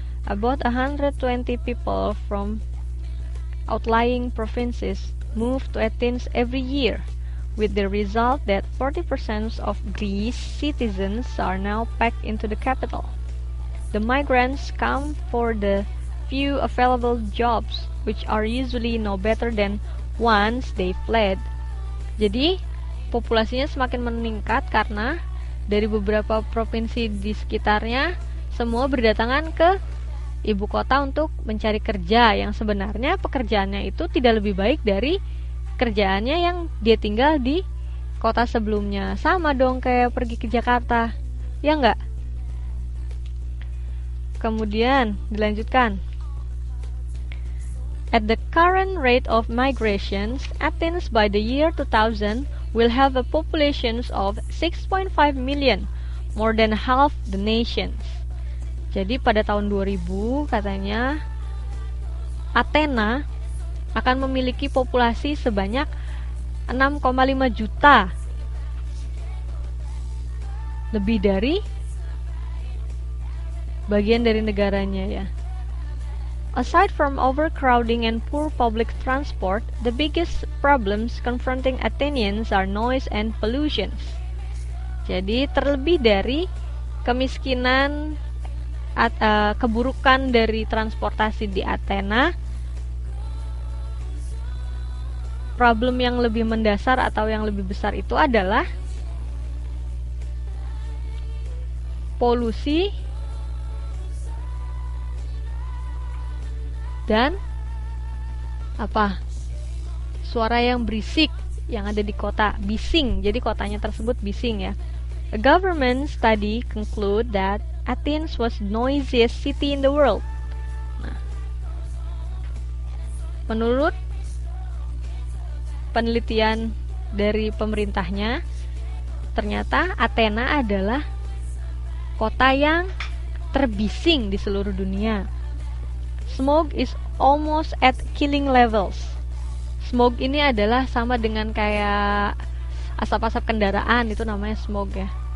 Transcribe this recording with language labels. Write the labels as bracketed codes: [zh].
[en] About 120 people from outlying provinces move to Athens every year, with the result that 40% of Greece citizens are now packed into the capital. The migrants come for the few available jobs, which are usually no better than once they fled. [id] Jadi, populasinya semakin meningkat karena dari beberapa provinsi di sekitarnya semua berdatangan ke ibu kota untuk mencari kerja yang sebenarnya pekerjaannya itu tidak lebih baik dari kerjaannya yang dia tinggal di kota sebelumnya. Sama dong kayak pergi ke Jakarta, ya enggak? Kemudian dilanjutkan. [en] At the current rate of migrations, Athens by the year 2000 will have a population of 6.5 million, more than half the nations. [id] Jadi pada tahun 2000 katanya Athena akan memiliki populasi sebanyak 6,5 juta. Lebih dari bagian dari negaranya ya. [en] Aside from overcrowding and poor public transport, the biggest problems confronting Athenians are noise and pollution. [id] Jadi terlebih dari kemiskinan, keburukan dari transportasi di Athena, problem yang lebih mendasar atau yang lebih besar itu adalah polusi dan suara yang berisik yang ada di kota, bising. Jadi kotanya tersebut bising ya. [en] A government study conclude that Athens was the noisiest city in the world. [id] Nah, menurut penelitian dari pemerintahnya, ternyata Athena adalah kota yang terbising di seluruh dunia. [en] Smoke is almost at killing levels. [id] Smoke ini adalah sama dengan kayak asap-asap kendaraan, itu namanya smoke ya.